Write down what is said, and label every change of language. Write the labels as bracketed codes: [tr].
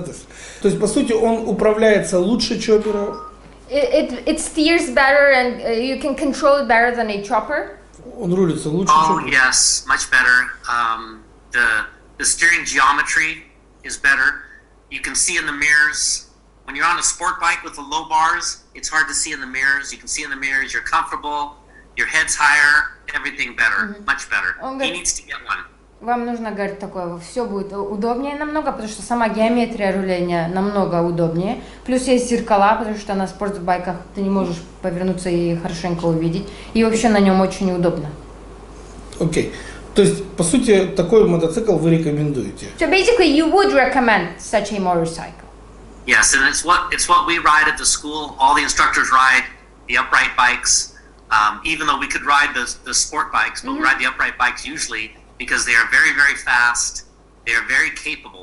[ru] То есть, по сути, он управляется лучше чоппера? [en] It steers better and you can control it better than a chopper? [ru] Он рулится лучше [en] Oh, [ru] чоппера? [en] yes, much better. The steering geometry is better. You can see in the mirrors. When you're on a sport bike with the low bars, it's hard to see in the mirrors. You can see in the mirrors, you're comfortable, your head's higher, everything better, much better. He needs to get one. [ru] Вам нужно, говорит, такое, все будет удобнее намного, потому что сама геометрия руления намного удобнее. Плюс есть зеркала, потому что на спортбайках ты не можешь повернуться и хорошенько увидеть. И вообще на нем очень удобно. Окей. То есть, по сути, такой мотоцикл вы рекомендуете? [en] So basically you would recommend such a motorcycle? Yes, and it's what we ride at the school. All the instructors ride the upright bikes. Even though we could ride the sport bikes, but we ride the upright bikes usually because they are very, very fast. They are very capable.